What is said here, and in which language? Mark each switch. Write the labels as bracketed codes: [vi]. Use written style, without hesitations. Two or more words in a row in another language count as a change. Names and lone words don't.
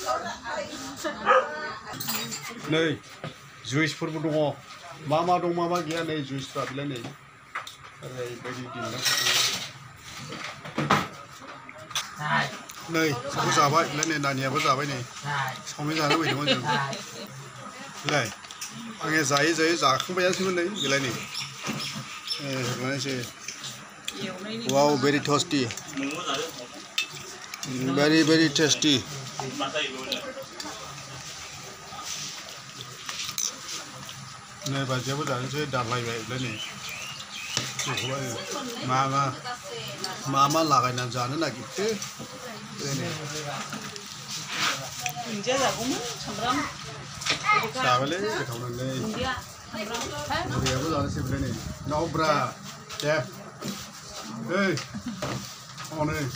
[brx] नै जुइसफोरबो दङ मा दं मा गैया नै जुइसफ्रा बिलाय नै ओरैबायदि दिन्दां नै सबो जाबाय बिलाय नै नानियाबो जाबाय नै चावमिन जानो फैदोंमोन जों बिलाय आङो जायै जाखांबायानोसैमोन नै बिलाय नै [en] wow very tasty very tasty [brx] नै बाजियाबो जानोसै दारलायबाय बिलाय नै मा लागायनानै जानो नागिरखो जाबायलै गोथावनो नै मुरियाबो जानोसै बिलाय नै नावब्रा दे ओइ हनै